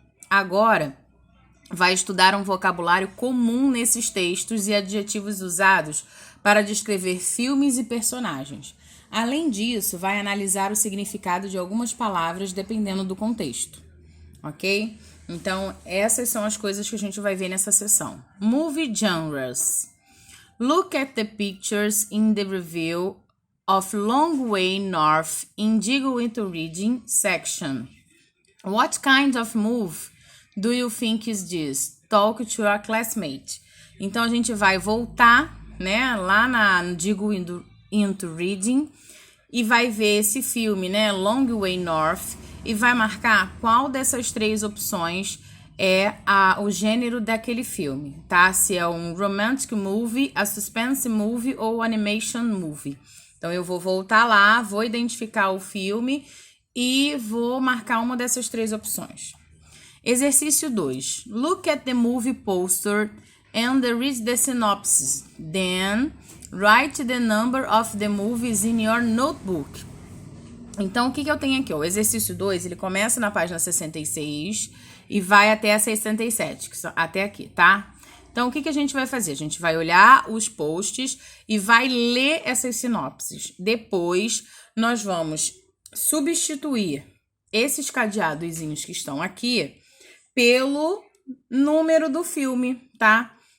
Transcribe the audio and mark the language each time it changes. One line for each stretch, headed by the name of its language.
Portuguese: Agora, vai estudar um vocabulário comum nesses textos e adjetivos usados para descrever filmes e personagens. Além disso, vai analisar o significado de algumas palavras dependendo do contexto, ok? Então, essas são as coisas que a gente vai ver nessa sessão.
English: Movie genres. Look at the pictures in the review of Long Way North Indigo into Reading section. What kind of movie do you think is this? Talk to your classmate.
Portuguese: Então, a gente vai voltar, né, lá na Indigo into Reading e vai ver esse filme, né, Long Way North, e vai marcar qual dessas 3 opções é o gênero daquele filme, tá? Se é um
English: romantic movie, a suspense movie ou animation movie.
Portuguese: Então, eu vou voltar lá, vou identificar o filme e vou marcar uma dessas 3 opções. Exercício 2.
English: Look at the movie poster and read the synopsis. Then, write the number of the movies in your notebook.
Portuguese: Então, o que eu tenho aqui? O exercício 2, ele começa na página 66 e vai até a 67, até aqui, tá? Então, o que a gente vai fazer? A gente vai olhar os posts e vai ler essas sinopses. Depois, nós vamos substituir esses cadeadozinhos que estão aqui pelo número do filme, tá?